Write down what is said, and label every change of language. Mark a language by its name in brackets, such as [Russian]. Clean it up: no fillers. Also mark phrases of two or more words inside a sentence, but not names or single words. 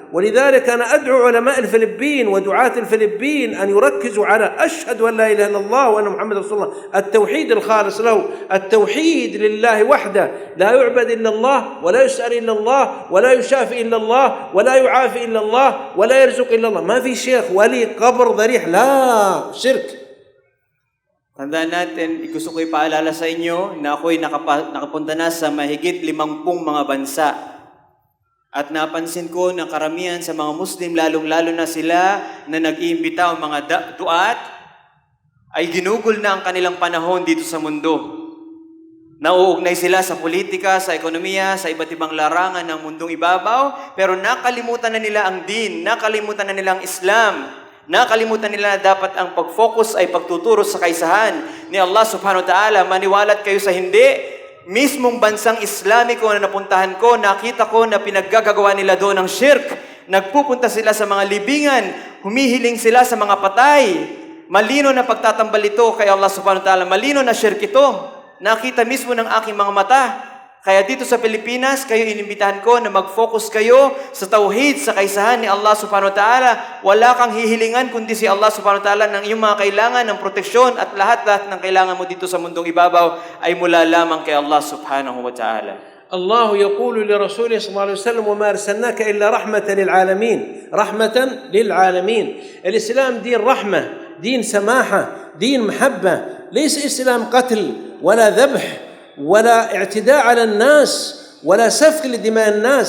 [Arabic] ولذلك أنا أدعو علماء الفلبين ودعاة الفلبين أن يركزوا على أشهد أن لا إله إلا الله وأن محمد رسول الله، التوحيد الخالص له، التوحيد لله وحده، لا يعبد إلا الله، ولا يسأل إلا الله، ولا يشافي إلا الله، ولا يعافي إلا الله، ولا يرزق إلا الله. ما في شيخ ولي قبر ضريح، لا، شرك. [Filipino] Tandaan natin, gusto ko ipaalala sa inyo na ako'y nakapunta na sa mahigit 50 mga bansa. At napansin ko na karamihan sa mga Muslim, lalong-lalo na sila na nag-iimbita o mga duat, ay ginugol na ang kanilang panahon dito sa mundo. Nauugnay sila sa politika, sa ekonomiya, sa iba't ibang larangan ng mundong ibabaw, pero nakalimutan na nila ang din, nakalimutan na nila ang Islam. Nakalimutan nila na dapat ang pag-focus ay pagtuturo sa kaisahan ni Allah [Arabic] سبحانه وتعالى. [Filipino] Maniwalat kayo sa hindi. Mismong bansang Islamiko na napuntahan ko, nakita ko na pinaggagawa nila doon ng shirk. Nagpupunta sila sa mga libingan, humihiling sila sa mga patay. Malino na pagtatambal ito kay Allah [Arabic] سبحانه وتعالى. [Filipino] Malino na shirk ito. Nakita mismo ng aking mga mata. Kaya dito sa Pilipinas, kayo inimbitahan ko na mag-focus kayo sa tauhid, sa kaisahan ni Allah [Arabic] سبحانه وتعالى. [Filipino] Wala kang hihilingan kundi si Allah [Arabic] سبحانه وتعالى [Filipino] ng iyong mga kailangan, ng proteksyon at lahat-lahat ng kailangan mo dito sa mundong ibabaw ay mula lamang kay Allah [Arabic] سبحانه وتعالى. الله يقول لرسوله صلى الله عليه وسلم وما أرسلناك إلا رحمة للعالمين، رحمة للعالمين. الإسلام دين رحمة، دين سماحة، دين محبة، ليس إسلام قتل ولا ذبح ولا اعتداء على الناس ولا سفك لدماء الناس.